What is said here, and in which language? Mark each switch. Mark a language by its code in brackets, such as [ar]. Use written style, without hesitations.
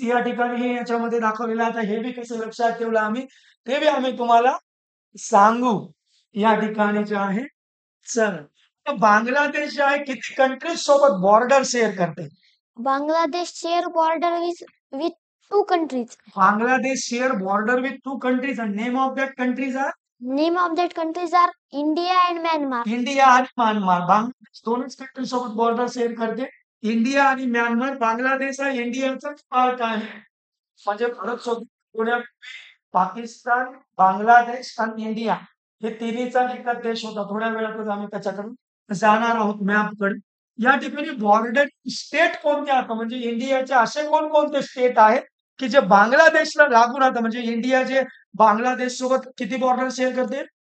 [mr] या ठिकाणी हे याच्यामध्ये दाखवलेलं आहे. हे बी कसं लक्षात ठेवलं आम्ही ते बी आम्ही तुम्हाला सांगू या ठिकाणी जे आहे. चल बांगलादेश जे आहे किती कंट्रीज सोबत बॉर्डर शेअर करते? [en] Bangladesh share border with 2 countries. Bangladesh share border with 2 countries and name of that countries are Name of that countries are India and Myanmar. [mr] India आणि म्यानमार. बांगलादेश दोनच कंट्री सोबत बॉर्डर शेअर करते. इंडिया आणि Myanmar. Bangladesh हा इंडियाचाच part आहे म्हणजे भारत सोबत पुण्यापूर्वी पाकिस्तान, बांगलादेश आणि इंडिया हे तिन्हीचा एकच देश होता. थोड्या वेळातच आम्ही त्याच्याकडे जाणार आहोत मॅपकडे. या ठिकाणी बॉर्डर स्टेट कोणते आता म्हणजे इंडियाचे असे कोणकोणते स्टेट आहेत की जे बांगलादेशला लागून राहतात म्हणजे इंडिया जे बांगलादेश सोबत किती बॉर्डर शेअर करते?